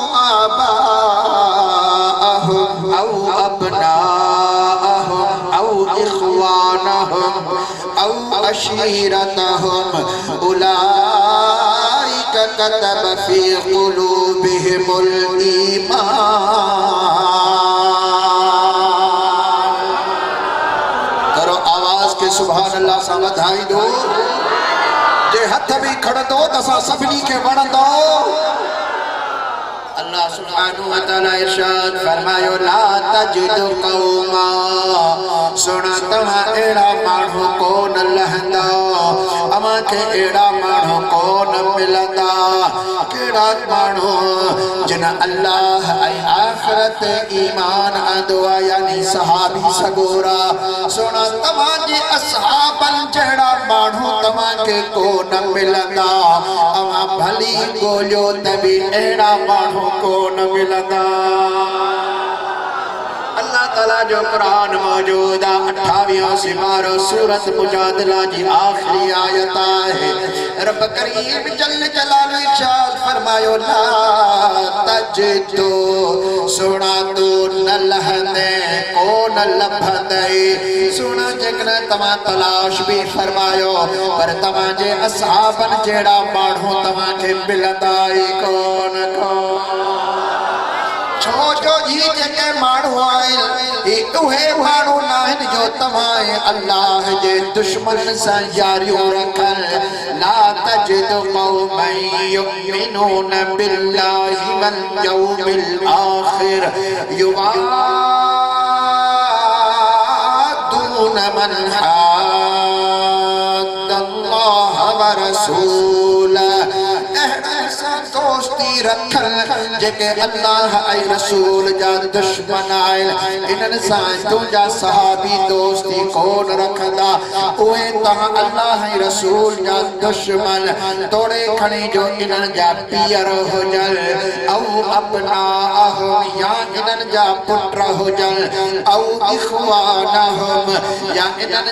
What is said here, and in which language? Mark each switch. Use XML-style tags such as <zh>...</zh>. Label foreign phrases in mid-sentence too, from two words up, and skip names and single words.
<ar>آباءهم أو أبناءهم أو إخوانهم أو عشيرتهم أولئك كتب في قلوبهم الإيمان. سبحان الله</ar> <sd>सा वधाई दो जे हथ भी खड़ंदो त असां सभिनी खे वणंदो</sd> <ar>الله سبحانه وتعالى</ar> <sd>इरशाद फरमायो</sd> <ar>لا تجد قوما</ar> <sd>सुना तव्हां अहिड़ा माण्हू कोन लहंदा अव्हां खे अहिड़ा माण्हू कोन मिलंदा कहिड़ा माण्हू जिन अल्लाह ऐं आख़िरत ईमान आंदो आहे यानी सहाबी सगोरा सुना तव्हांजे असहाबनि जहिड़ा माण्हू तव्हांखे कोन मिलंदा अव्हां भली ॻोल्हियो त बि अहिड़ा माण्हू कोन मिलंदा अल्लाह ताला जो कुरान मौजूद आहे 28 सिपारो सूरत मुजादिला जी आखिरी आयत है रब करीम</sd> <ar>جل جلاله</ar> <sd>इरशाद फरमायो</sd> <ar>لا تجد</ar> <sd>सुना तो न लहंदे कोन लभंदे सुना जेकॾहिं तव्हां तलाश भी फरमायो पर तव्हांजे असहाबन जहिड़ा माण्हू तव्हांखे मिलंदा ई कोन छो जो ये जेके माण्हू आहिनि उहे माण्हू न आहिनि जो तव्हां अल्लाह जे दुश्मन सां यारियूं रखनि</sd> <ar>لا تجد قوما يؤمنون بالله واليوم الآخر يوادون من حاد الله ورسوله</ar> <sd>दोस्ती रखल जेके अल्लाह ऐं रसूल जा दुश्मन आहिनि इन्हनि सां तुंहिंजा सहाबी दोस्ती कोन रखंदा उहे तव्हां अल्लाह ऐं रसूल जा दुश्मन तोड़े खणी जो इन्हनि जा पीअर हुजनि ऐं अबनाअहुम या इन्हनि जा पुट हुजनि ऐं इख़वानहुम या इन्हनि</sd>